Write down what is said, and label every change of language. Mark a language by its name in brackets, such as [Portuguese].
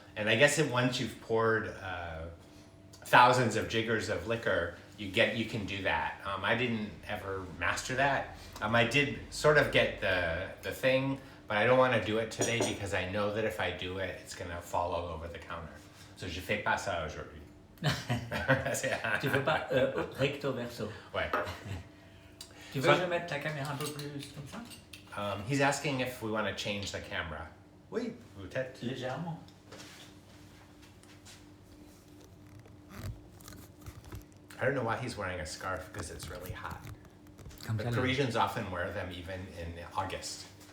[English] And I guess once you've poured thousands of jiggers of liquor, you can do that. I didn't ever master that. I did sort of get the thing, but I don't want to do it today because I know that if I do it, it's going to fall all over the counter. [French] So je fais pas ça aujourd'hui. Tu fais pas recto verso. Ouais. Tu veux que je mette la caméra un peu plus comme ça? [English] He's asking if we want to change the camera. [French] Oui, peut-être. Légèrement. [English] I don't know why he's wearing a scarf because it's really hot. [French] Comme [English] But [French] ça, [English] Parisians often wear them even in August